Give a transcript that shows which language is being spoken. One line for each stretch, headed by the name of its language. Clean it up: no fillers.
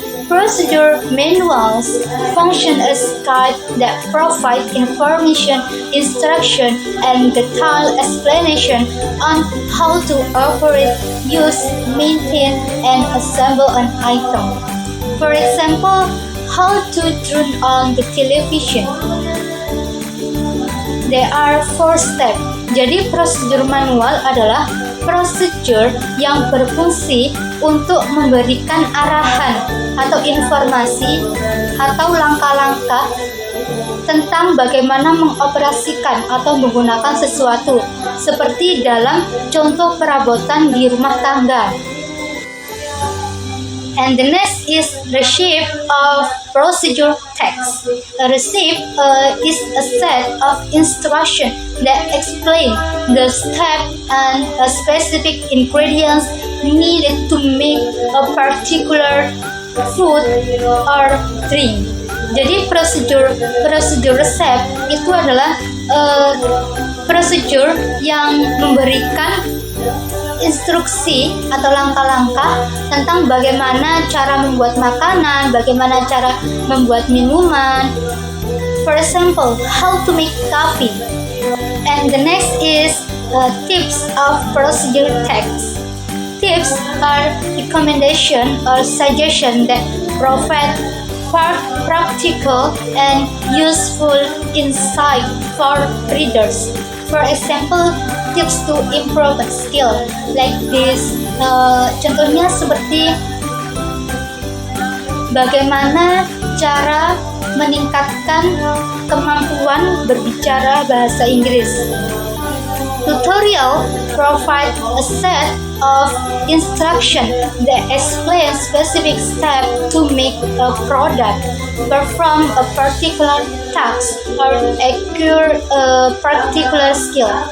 English: Procedure manuals function as guides that provide information, instruction, and detailed explanation on how to operate, use, maintain, and assemble an item. For example, how to turn on the television. There are 4 steps.
Indonesian: Jadi prosedur manual adalah prosedur yang berfungsi untuk memberikan arahan atau informasi atau langkah-langkah tentang bagaimana mengoperasikan atau menggunakan sesuatu, seperti dalam contoh perabotan di rumah tangga.
English: And the next is receipt of procedure text. A receipt is a set of instructions that explain the step and specific ingredients needed to make a particular food or drink.
Indonesian: Jadi prosedur resep itu adalah prosedur yang memberikan instruksi atau langkah-langkah tentang bagaimana cara membuat makanan, bagaimana cara membuat minuman.
English: For example, how to make coffee. And the next is tips of procedure text. Tips are recommendation or suggestion that provide practical and useful insight for readers. For example, tips to improve a skill like this.
Indonesian: Contohnya seperti bagaimana cara meningkatkan kemampuan berbicara bahasa Inggris.
English: Tutorial provide a set of instruction that explain specific steps to make a product, perform a particular task, or acquire a particular skill.